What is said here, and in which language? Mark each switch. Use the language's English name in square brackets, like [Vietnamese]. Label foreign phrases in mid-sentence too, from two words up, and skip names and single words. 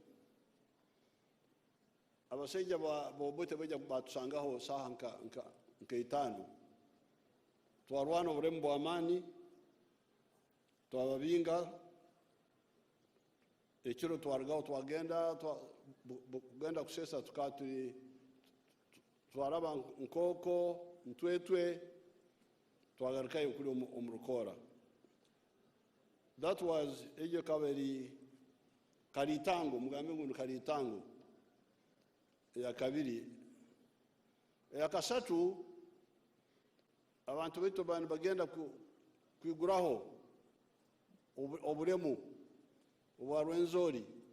[Nyoro] abasajja bobote bajja batusangaho saha nka 5 twarwana oburemu bw'amaani twababinga ekiro twaragaho twagenda kusesa twaraba nkoko ntwetwe twagarukayo kuri omurukora. [English] That was [Nyoro] ejo kabiri Karitango, mugambe ngu Karitango ya kabiri. Ya kasatu abantu betu bani bagenda kwiguraho oburemu obwa Rwenzori